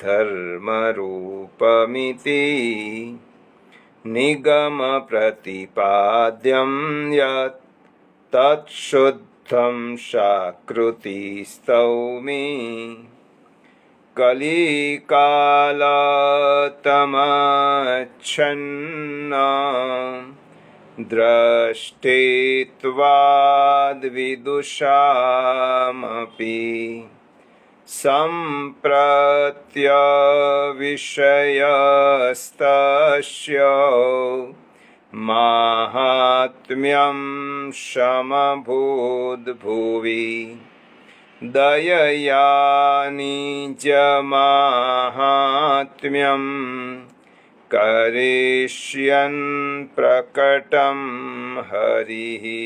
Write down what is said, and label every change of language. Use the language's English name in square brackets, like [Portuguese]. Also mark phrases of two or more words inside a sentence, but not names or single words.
[Sanskrit] ધર્મરૂપમિતિ નિગમ પ્રતિપાદ્યમ યત તત્શુદ્ધમ શાકૃતિ સ્તૌમિ કલિકાલતમચ્છન્ના દ્રષ્ટેત્વાદ્વિદુષામપી सम्प्रत्यविषयस्तस्य माहात्म्यं समभूद्भुवि दयया निजमाहात्म्यं करिष्यन् प्रकटं हरिः